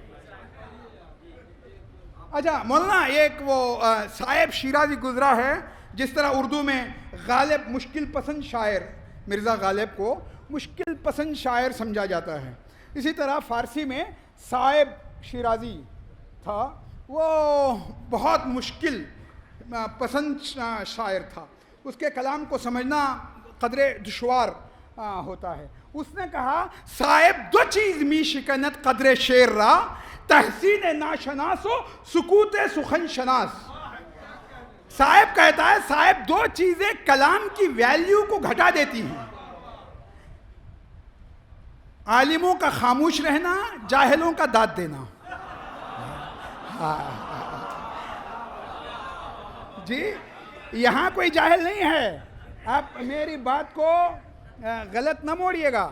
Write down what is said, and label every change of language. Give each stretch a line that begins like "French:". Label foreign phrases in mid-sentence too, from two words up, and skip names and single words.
Urdu: اچھا مولانا، ایک وہ صاحب شیرازی گزرا ہے، جس طرح اردو میں غالب مشکل پسند شاعر، مرزا غالب کو مشکل پسند شاعر سمجھا جاتا ہے، اسی طرح فارسی میں صاحب شیرازی تھا، وہ بہت مشکل پسند شاعر تھا. اس کے کلام کو سمجھنا قدرے دشوار ہوتا ہے. اس نے کہا
Persian: صاحب دو چیز می شکند قدر شعر را، تحسین ناشناس و سکوت سخن شناس.
Urdu: صاحب کہتا ہے صاحب دو چیزیں کلام کی ویلیو کو گھٹا دیتی ہیں: عالموں کا خاموش رہنا، جاہلوں کا داد دینا. جی یہاں کوئی جاہل نہیں ہے، آپ میری بات کو غلط نہ موڑیے گا.